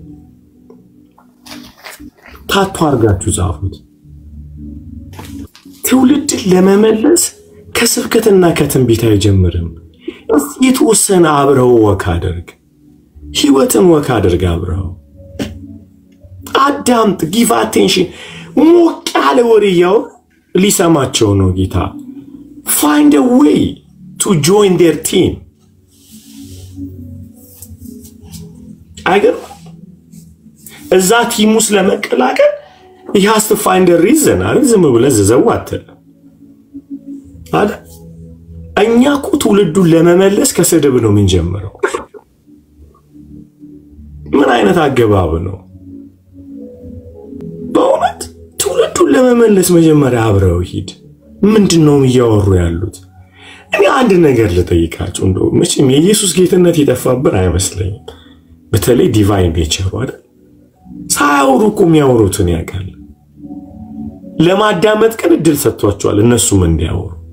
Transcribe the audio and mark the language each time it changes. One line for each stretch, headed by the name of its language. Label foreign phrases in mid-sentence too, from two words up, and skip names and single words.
Amharic: ታቱ አርጋችሁ ጻፉት ትውልድ ለመመለስ ከስብከትና ከትንቢት አይጀምርም የተወሰነ አብረው ወክ አድርግ ህይወትን ወክ አድርግ አብረው አዳምጥ
English: give attention
Amharic: ሞቅ ያለ ወሬያው ሊሰማቸው ነው ጌታ
English: find a way to join their team
Amharic: እዛ ቲም ውስጥ ለመቀላቀል
English: he has to find a reason
Amharic: ዝም ብለህ ዘዋት አይደል እኛ እኮ ትውልዱን ለመመለስ ከስድብ ነው የምንጀምረው ምን አይነት አገባብ ነው በእውነት ትውልዱን ለመመለስ መጀመሪያ አብረው ሂድ ምንድነው እያወሩ ያሉት እኔ አንድ ነገር ልጠይቃችሁ እንደው መቼም የኢየሱስ ጌትነት ይጠፋብን አይመስለኝም በተለይ
English: divine nature
Amharic: አይደል ሳያወሩ እኮ የሚያወሩትን ያውቃል ለማዳመጥ ቀን እድል ሰጥቷቸዋል እነሱም እንዲያወሩ